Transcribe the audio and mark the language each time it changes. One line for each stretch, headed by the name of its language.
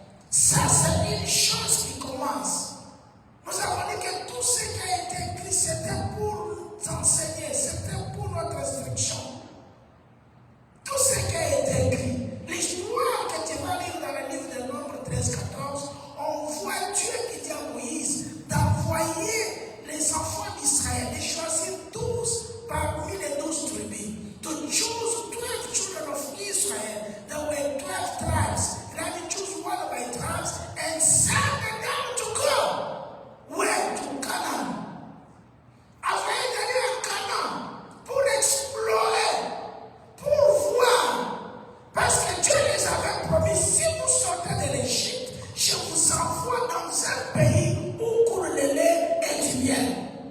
French: Ça, c'est une chose qui commence. Nous avons dit que tout ce qui a été écrit, c'était pour t'enseigner, c'était pour notre instruction. Tout ce qui a été écrit, l'histoire que tu vas lire dans le livre de Nombre 13-14, on voit Dieu qui dit à Moïse d'envoyer les enfants d'Israël, de choisir 12 parmi les 12 tribus.
English: To choose 12 children of Israel. There were 12 tribes. And I will choose one by tribes and send them down to go. Where? To Canaan.
French: Afin d'aller à Canaan pour explorer, pour voir. Parce que Dieu les avait promis, si vous sortez de l'Égypte, je vous envoie dans un pays où coule le lait et du miel.